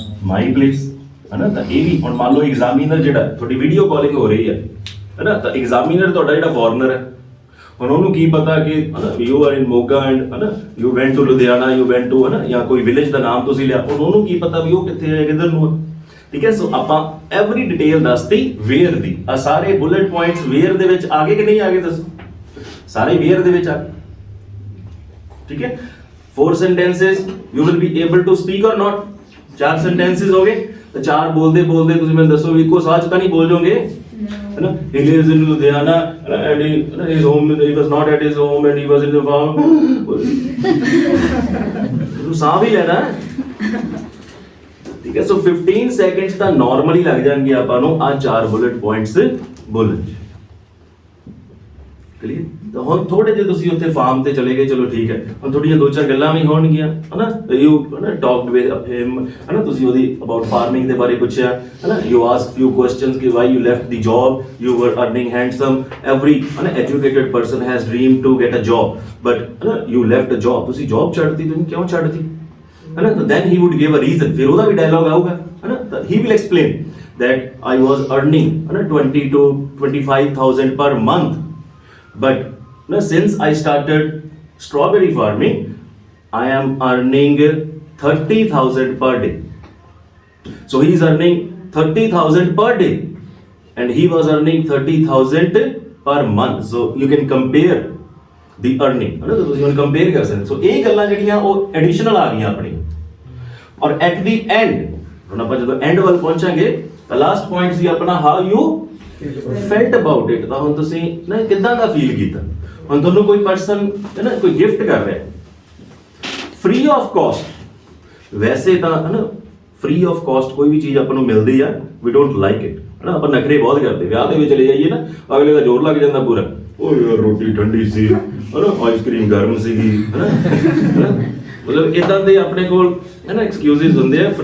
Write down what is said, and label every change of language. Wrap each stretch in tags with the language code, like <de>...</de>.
<en>my place,</en> <pa>ਹੈ ਨਾ। ਤਾਂ ਇਹ ਵੀ ਹੁਣ ਮੰਨ ਲਓ ਐਗਜ਼ਾਮੀਨਰ ਜਿਹੜਾ ਤੁਹਾਡੀ ਵੀਡੀਓ ਕਾਲਿੰਗ ਹੋ ਰਹੀ ਹੈ ਨਾ, ਤਾਂ ਐਗਜ਼ਾਮੀਨਰ ਤੁਹਾਡਾ ਜਿਹੜਾ ਫੋਰਨਰ ਹੈ, ਹੁਣ ਉਹਨੂੰ ਕੀ ਪਤਾ ਕਿ</pa> <en>you are in Moga</en> <pa>and ਹੈ ਨਾ</pa> <en>you went to Ludhiana,</en> <pa>you ਵੈਂਟ to ਹੈ ਨਾ, ਜਾਂ ਕੋਈ ਵਿਲੇਜ ਦਾ ਨਾਮ ਤੁਸੀਂ ਲਿਆ, ਉਹਨੂੰ ਕੀ ਪਤਾ ਵੀ ਉਹ ਕਿੱਥੇ ਹੈ, ਕਿੱਧਰ ਨੂੰ ਹੈ, ਠੀਕ ਹੈ। ਸੋ ਆਪਾਂ ਐਵਰੀ ਡਿਟੇਲ ਦੱਸਤੀ ਵੇਅਰ ਦੀ। ਆ ਸਾਰੇ ਬੁਲੇਟ ਪੁਆਇੰਟਸ ਵੇਅਰ ਦੇ ਵਿੱਚ ਆ ਗਏ ਕਿ ਨਹੀਂ ਆ ਗਏ? ਦੱਸੋ, ਸਾਰੇ ਵੇਅਰ ਦੇ ਵਿੱਚ ਆ ਗਏ, ਠੀਕ ਹੈ।</pa> <en>4 sentences you will be able to speak or not?</en> <pa>4 sentences ਹੋ ਗਏ, ਤਾਂ 4 ਬੋਲਦੇ ਬੋਲਦੇ ਤੁਸੀਂ ਮੈਨੂੰ ਦੱਸੋ ਵੀ ਇੱਕੋ ਸਾਹ 'ਚ ਤਾਂ ਨਹੀਂ ਬੋਲ ਜਾਓਗੇ, ਹੈ ਨਾ।</pa> <en>He lives in Ludhiana and his home, he was not at his home and he was in the farm।</en> <pa>ਤੂੰ ਸਾਹ ਵੀ ਲੈਣਾ, ਠੀਕ ਹੈ। ਸੋ 15 seconds ਤਾਂ ਨਾਰਮਲੀ ਲੱਗ ਜਾਣਗੇ ਆਪਾਂ ਨੂੰ ਆ 4 ਬੁਲੇਟ ਪੁਆਇੰਟਸ ਬੋਲਣ 'ਚ। ਕਲੀਅਰ? ਤਾਂ ਹੁਣ ਥੋੜੇ ਜਿਹੇ ਤੁਸੀਂ ਉੱਥੇ ਫਾਰਮ ਤੇ ਚਲੇ ਗਏ, ਚਲੋ ਠੀਕ ਹੈ, ਹੁਣ ਥੋੜੀਆਂ ਦੋ ਚਾਰ ਗੱਲਾਂ ਵੀ ਹੋਣਗੀਆਂ ਹਨਾ,</pa> <en>you ਹਨਾ talked with him</en> <pa>ਹਨਾ, ਤੁਸੀਂ ਉਹਦੀ ਅਬਾਊਟ ਫਾਰਮਿੰਗ ਦੇ ਬਾਰੇ ਪੁੱਛਿਆ ਹਨਾ,</pa> <en>you ask few questions ਕਿ why you left the job, you were earning handsome, every ਹਨਾ educated person has dream to get a job</en> <pa>but ਹਨਾ ਯੂ ਲੈਫਟ ਅ ਜੌਬ, ਤੁਸੀਂ ਜੌਬ ਛੱਡਤੀ, ਤੁਸੀਂ ਕਿਉਂ ਛੱਡਤੀ</pa> <en>ਹਨਾ, ਤਾਂ then he would give a reason,</en> <pa>ਫਿਰ ਉਹਦਾ ਵੀ ਡਾਇਲੌਗ ਆਊਗਾ ਹਨਾ,</pa> <en>ਤਾਂ he will explain that I was earning 20 to 25,000 per month, but since I started strawberry farming, I am earning 30,000 per day. So he is earning 30,000 per day, and he was earning 30,000 per month. So you can compare the earning.</en> <hi>है ना, तो</hi> <pa>ਤੁਸੀਂ compare ਕਰ ਸਕਦੇ। So ਇਹ ਗੱਲਾਂ ਜਿਹੜੀਆਂ ਉਹ additional ਆ ਗਈਆਂ ਆਪਣੀ। ਔਰ at the end, ਹੁਣ ਆਪਾਂ ਜਦੋਂ end ਵੱਲ ਪਹੁੰਚਾਂਗੇ, ਤਾਂ ਲਾਸਟ ਪੁਆਇੰਟ ਸੀ ਆਪਣਾ</pa> <en>how you felt about it,</en> <pa>ਤਾਂ ਹੁਣ ਤੁਸੀਂ ਨਾ ਕਿੱਦਾਂ ਦਾ ਫੀਲ ਕੀਤਾ। ਹੁਣ ਤੁਹਾਨੂੰ ਕੋਈ ਪਰਸਨ ਹੈ ਨਾ ਕੋਈ ਗਿਫਟ ਕਰ ਰਿਹਾ ਫ੍ਰੀ ਆਫ ਕਾਸਟ, ਵੈਸੇ ਤਾਂ ਹੈ ਨਾ ਫ੍ਰੀ ਆਫ ਕਾਸਟ ਕੋਈ ਵੀ ਚੀਜ਼ ਆਪਾਂ ਨੂੰ ਮਿਲਦੀ ਆ,</pa> <en>we don't like it</en> <pa>ਹੈ ਨਾ, ਆਪਾਂ ਨਖਰੇ ਬਹੁਤ ਕਰਦੇ, ਵਿਆਹ ਦੇ ਵਿੱਚ ਚਲੇ ਜਾਈਏ ਨਾ ਅਗਲੇ ਦਾ ਜ਼ੋਰ ਲੱਗ ਜਾਂਦਾ ਪੂਰਾ, ਓ ਯਾਰ ਰੋਟੀ ਠੰਡੀ ਸੀ ਹੈ ਨਾ, ਆਈਸਕ੍ਰੀਮ ਗਰਮ ਸੀਗੀ ਹੈ ਨਾ, ਮਤਲਬ ਇਦਾਂ ਦੇ ਆਪਣੇ ਕੋਲ ਹੈ ਨਾ ਐਕਸਕਿਊਜ਼ਸ ਹੁੰਦੇ ਆ।</pa>